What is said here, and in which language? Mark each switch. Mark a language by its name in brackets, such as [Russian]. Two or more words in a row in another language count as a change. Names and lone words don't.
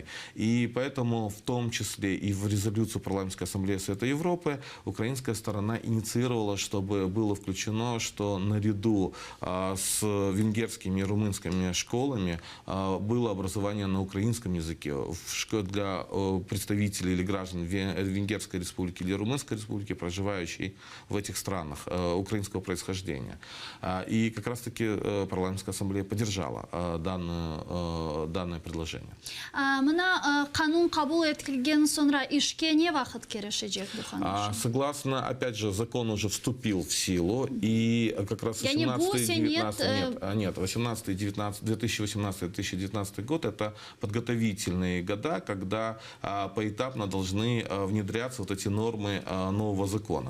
[Russian] И поэтому в том числе и в резолюцию Парламентской ассамблеи Совета Европы украинская сторона инициировала, чтобы было включено, что наряду с венгерскими и румынскими школами было образование на украинском языке для представителей или граждан Венгерской республики или Румынской республики, проживающих в этих странах украинского происхождения. И как раз-таки парламентская ассамблея поддержала данное предложение. [Crimean Tatar] Мына канун кабул этилген sonra ишке не вақыт керешечек бу? [Russian] Согласно, опять же, закон уже вступил в силу, и как раз 2018-2019 год это подготовительные года, когда поэтапно должны внедряться вот эти нормы нового закона.